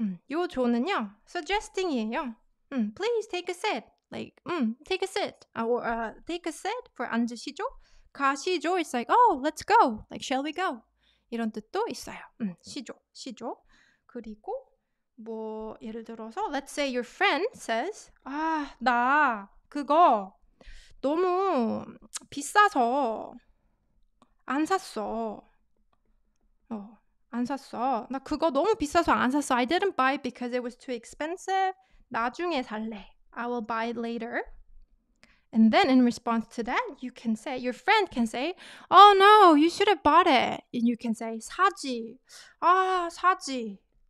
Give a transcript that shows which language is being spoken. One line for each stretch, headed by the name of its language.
Korean: 요 조는요 suggesting이에요.
English: Please take a sit. Like, take a sit. Or take a sit for
Korean: 앉으시죠? 가시죠?
English: It's like, oh, let's go. Like, shall we go?
Korean: 이런 뜻도 있어요. 시죠. 그리고 뭐 예를 들어서
English: let's say your friend says
Korean: 나 그거 너무 비싸서 안 샀어. 안 샀어. 나 그거 너무 비싸서 안 샀어.
English: I didn't buy it because it was too expensive.
Korean: 나중에 살래.
English: I will buy it later. And then in response to that, you can say, your friend can say, oh no, you should have bought it. And you can say,
Korean: 사지. 사지.